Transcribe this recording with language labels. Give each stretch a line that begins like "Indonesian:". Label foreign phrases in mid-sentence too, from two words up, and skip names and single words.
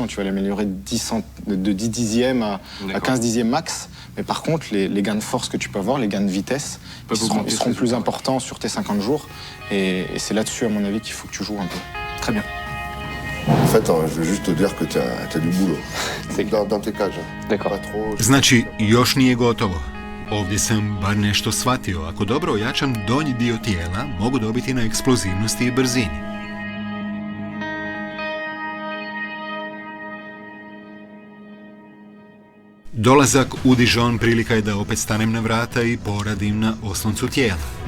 French: Tu vas l'améliorer de 10 dixièmes à 15 dixièmes max. Mais par contre, les gains de force que tu peux avoir, les gains de vitesse, ils seront plus importants sur tes 50 jours. Et c'est là-dessus, à mon avis, qu'il faut que tu joues un peu. Très bien. En fait, je veux juste te dire que tu as du boulot. Dans tes cages. D'accord. Pas trop...
Croatian: Znači, još nije gotovo. Ovdje sam bar nešto shvatio. Ako dobro ojačam donji dio tijela, mogu dobiti na eksplozivnosti i brzini. Dolazak u Dijon prilika je da opet stanem na vrata i poradim na osloncu tijela.